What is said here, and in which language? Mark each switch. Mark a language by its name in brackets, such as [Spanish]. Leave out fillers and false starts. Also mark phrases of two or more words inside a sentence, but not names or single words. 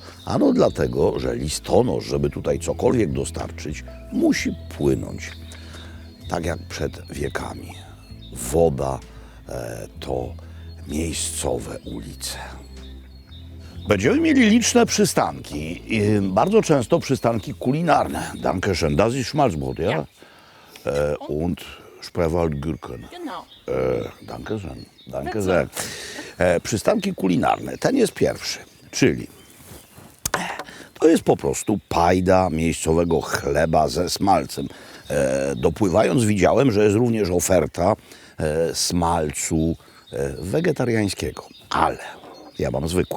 [Polish] Ano dlatego, że listonosz, żeby tutaj cokolwiek dostarczyć, musi płynąć. Tak jak przed wiekami. Woda to miejscowe ulice. Będziemy mieli liczne przystanki. Bardzo często przystanki kulinarne. [German] Dankeschön, das ist Schmalzbrot, ja? Und Spreewald Gürken. Genau. Dankeschön, danke sehr. [Polish] Przystanki kulinarne. Ten jest pierwszy, czyli to jest po prostu pajda miejscowego chleba ze smalcem. Dopływając widziałem, że jest również oferta smalcu wegetariańskiego, ale ja mam zwykły.